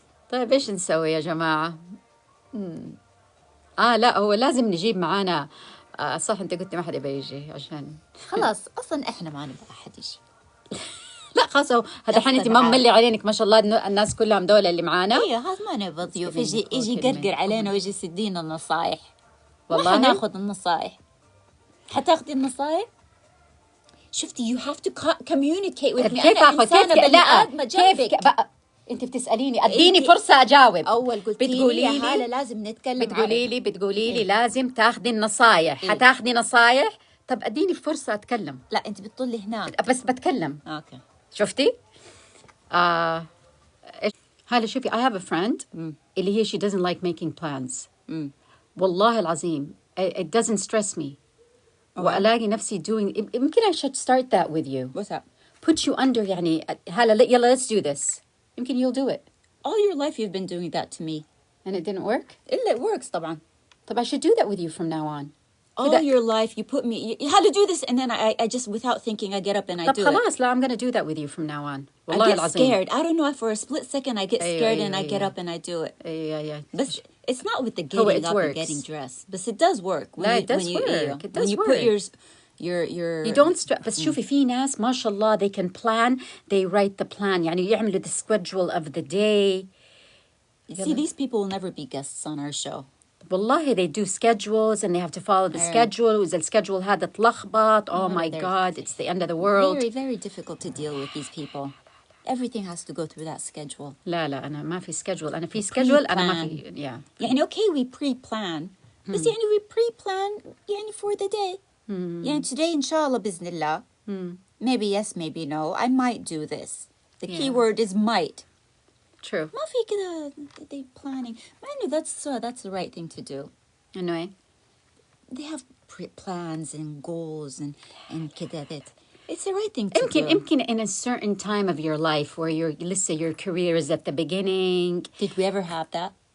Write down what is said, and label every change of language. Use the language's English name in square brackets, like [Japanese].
[Arabic] طيب إيش نسوي يا جماعة؟ لا هو لازم نجيب معانا. صح أنت قلت ما حد يبي يجي عشان خلاص أصلا إحنا ما نبغى أحد يجي. لا خلاص هذا الحين أنت ما مملي عليك ما شاء الله الناس كلهم دول اللي معانا. إيه هذا ما نبغى ضيوف يجي يقرقر علينا ويجي يدينا النصايح. والله ما حناخذ النصايح. حتاخذي النصايح؟ شفتي [English] you have to communicate with me. [Arabic] كيف أنا إنسانة بني آدمة كيف بقى أنت بتسأليني أديني فرصة أجاوب. أول قلت لي يا حالة لازم نتكلم. بتقولي لي لازم تاخذي النصايح. حتاخذي نصايح. طب أديني فرصة أتكلم. لا أنت بتطلي هناك. بس بتكلم. أوكي. شفتي؟ هلا شوفي [English] I have a friend [Arabic] اللي هي [English] she doesn't like making plans. [Arabic] والله العظيم [English] it doesn't stress me. [Arabic] وألاقي نفسي [English] doing [Arabic] يمكن [English] I should start that with you. What's that? Put you under [Arabic] يعني هلا يلا [English] let's do this. [Arabic] يمكن [English] you'll do it. All your life you've been doing that to me. And it didn't work? It works طبعا. طب I should do that with you from now on. All your life you put me you had to do this and then I just without thinking I get up and I do it. [Arabic] طب خلاص لا [English] I'm gonna do that with you from now on. [Arabic] والله [English] I get [Arabic] العظيم. [English] scared. I don't know for a split second I get scared and I get up and I do it. Yeah. But it's not with the getting up and getting dressed. But it does work. It does work. When you put your You don't stress. [Arabic] بس شوفي في ناس ما شاء الله [English] they can plan. They write the plan. [Arabic] يعني يعملوا [English] the schedule of the day. See, these people will never be guests on our show. والله they do schedules and they have to follow the schedule. [Arabic] وإذا الschedule هذا تلخبط. [English] Oh my God, it's the end of the world. Very, very difficult to deal with these people. Everything has to go through that schedule. [Arabic] لا أنا ما في schedule. أنا في schedule. أنا ما في yeah. [English] يعني okay we pre-plan. [Arabic] بس يعني [English] we pre-plan يعني for the day. [Arabic] يعني today إن شاء الله بإذن الله. [English] Maybe yes, maybe no. I might do this. The key word is might. True. [Arabic] ما في كده [English] they planning. I know that's the right thing to do. Anyway. They have plans and goals and كده that. It's the right thing to do. يمكن in a certain time of your life where let's say your career is at the beginning. Did we ever have that?